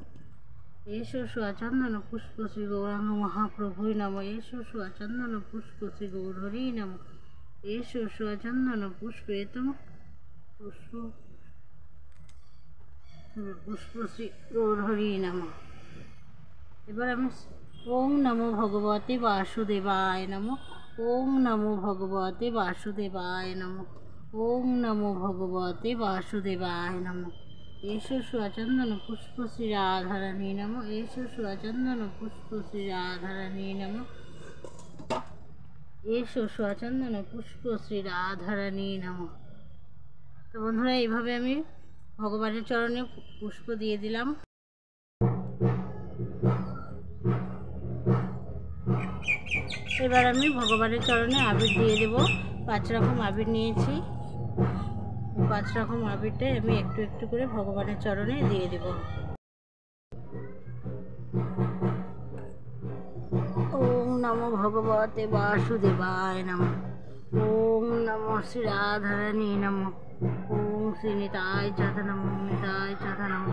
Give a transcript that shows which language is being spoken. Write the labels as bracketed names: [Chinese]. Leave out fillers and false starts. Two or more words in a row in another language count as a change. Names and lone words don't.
[Sanskrit] এসো স্বচন্দন পুষ্প শ্রী গৌরাঙ্গ মহাপ্রভুই নমঃ। এসো স্বচন্দন পুষ্প শ্রী গৌরহরি নমঃ। এসো স্বচন্দন পুষ্প পুষ্প পুষ্প শ্রী গৌরহরি নমঃ। [Bangla] এবার আমি [Sanskrit] ওম নমো ভগবতে বাসুদেবায় নমঃ। ওম নমো ভগবতে বাসুদেবায় নমঃ। ওম নমো ভগবতে বাসুদেবায় নমঃ। এসো স্বচন্দন পুষ্প শ্রী রাধারানী নমঃ। এসো স্বচন্দন পুষ্প শ্রী রাধারানী নমঃ। এসো স্বচন্দন পুষ্প শ্রী রাধারানী নমঃ। [Bangla] তো বন্ধুরা, এইভাবে আমি ভগবানের চরণে পুষ্প দিয়ে দিলাম। এবার আমি ভগবানের চরণে আবির দিয়ে দেব। 5 রকম আবির নিয়েছি। 5 রকম আবিরটাই আমি একটু একটু করে ভগবানের চরণে দিয়ে দেব। [Sanskrit] ওম নমো ভগবতে বাসুদেবায় নমঃ। ওম নমো শ্রী রাধারানী নমঃ। ওম শ্রী নিতাই চাঁদ নমঃ। নিতাই চাঁদ নমঃ।